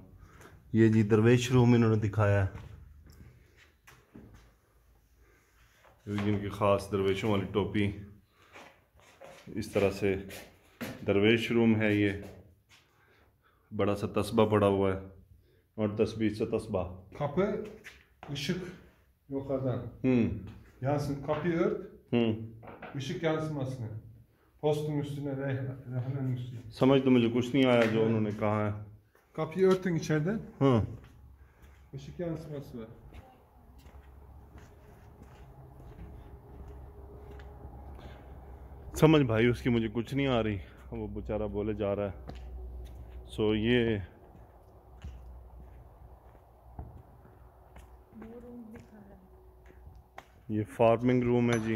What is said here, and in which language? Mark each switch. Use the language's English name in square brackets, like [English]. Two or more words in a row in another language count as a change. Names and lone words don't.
[Hindi] ये जी दरवेश रूम इन्होंने दिखाया है, जिनकी ख़ास दरवेशों वाली टोपी। इस तरह से दरवेश रूम है ये। बड़ा सा तस्बा पड़ा हुआ है और तस्बीह से तस्बा। [Turkish] Kapı, ışık yukarıdan. Yansın, kapıyı ört, ışık yansımasını. Postun üstüne, rehnenin üstüne. [Hindi] समझ तो मुझे कुछ नहीं आया जो उन्होंने कहा है। [Turkish] Kapıyı örtün içeriden. [Hindi] हाँ [Turkish] Işık yansıması var. [Hindi] समझ भाई उसकी मुझे कुछ नहीं आ रही, वो बेचारा बोले जा रहा है। सो ये [English] farming room [Hindi] है जी।